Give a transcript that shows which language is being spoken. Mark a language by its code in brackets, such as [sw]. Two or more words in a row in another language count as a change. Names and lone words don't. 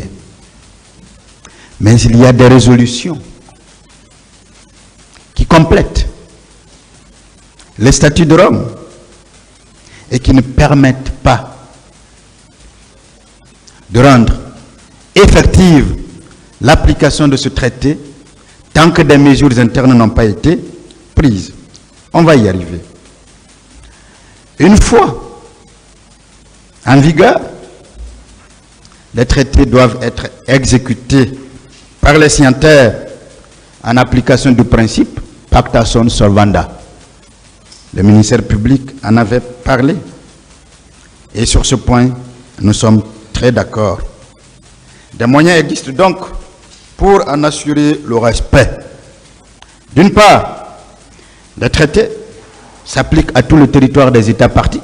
[fr] Mais il y a des résolutions qui complètent les statuts de Rome et qui ne permettent pas de rendre effective l'application de ce traité tant que des mesures internes n'ont pas été prises. On va y arriver. Une fois en vigueur, les traités doivent être exécutés par les signataires en application du principe [la] pacta sunt servanda. [fr] Le ministère public en avait parlé. Et sur ce point, nous sommes très d'accord. Des moyens existent donc pour en assurer le respect. D'une part, les traités s'appliquent à tout le territoire des États parties.